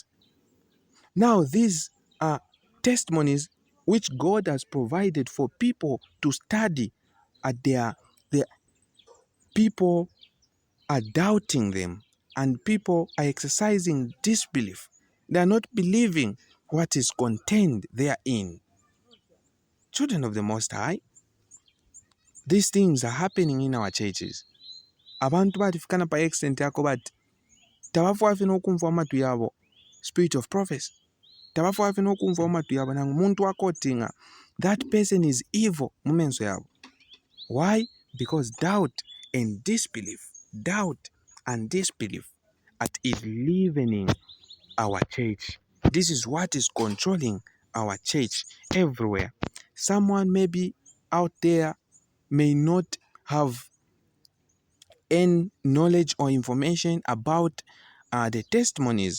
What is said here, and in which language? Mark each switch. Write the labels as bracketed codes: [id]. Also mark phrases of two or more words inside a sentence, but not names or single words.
[en] Now, these are testimonies which God has provided for people to study at their people are doubting them, and people are exercising disbelief. They are not believing what is contained therein. Children of the Most High, these things are happening in our churches. [bem] Abantu batifikana pa extent yako bati tabafuafe n'okumva amatu yabo [en] spirit of prophecy. [bem] Tabafuafe n'okumva amatu yabo nang muntu akotinga [en] that person is evil [bem] mu menso yabo. [en] Why? Because doubt and disbelief is leavening our church. This is what is controlling our church everywhere. Someone maybe out there may not have any knowledge or information about the testimonies.